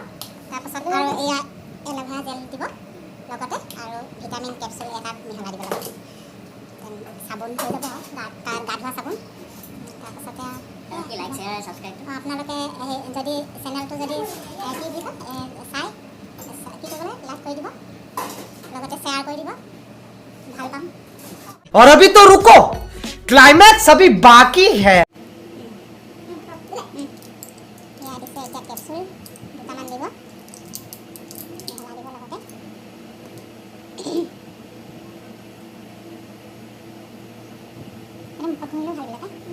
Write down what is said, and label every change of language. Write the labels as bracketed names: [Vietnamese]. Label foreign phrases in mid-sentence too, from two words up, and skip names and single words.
[Assamese] তাৰপাছত আৰু এয়া এল'ভেৰা জেল দিব লগতে আৰু ভিটামিন কেপচুল এটা মিহলাই দিব লাগে। চাবোন হৈ যাব আৰু গা ধোৱা চাবোন। তাৰপাছতে [English] like share subscribe [Assamese] আপোনালোকে যদি চেনেলটো যদি কি দিব চাই কি কৰিব লাগে লাইক কৰি দিব লগতে শ্বেয়াৰ কৰি দিব ভাল পাম। [Hindi] और अभी तो रुको, क्लाइमैक्स अभी बाकी है। [Assamese] এয়া দিছে এতিয়া কেপচুল দুটামান দিব মিহলাই দিব লগতে মুখত ঘঁহিলেও ভাল লাগে।